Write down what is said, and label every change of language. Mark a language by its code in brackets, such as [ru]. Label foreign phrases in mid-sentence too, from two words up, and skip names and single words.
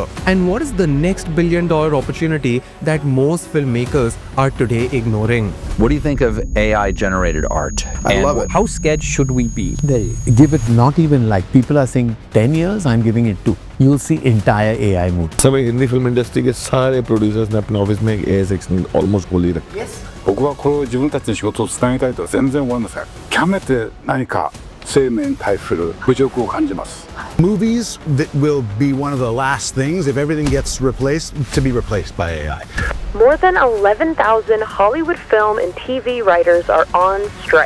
[en] And what is the next billion-dollar opportunity that most filmmakers are today ignoring? What do you think of AI-generated art? I love it. How scared should we be? They give it not even like people are saying 10 years, I'm giving it 2. You'll see entire AI move. [hi] समय हिंदी फिल्म इंडस्ट्री के सारे प्रोड्यूसर्स ने अपने ऑफिस में एक [en] AI section almost [hi] खोल ही रखा है। [ja] 僕はこれを自分たちの仕事を伝えたいとは全然思いません。極めて何か生命に対する侮辱を感じます。 [en] Movies that will be one of the last things, if everything gets replaced, to be replaced by AI. More than 11,000 Hollywood film and TV writers are on strike.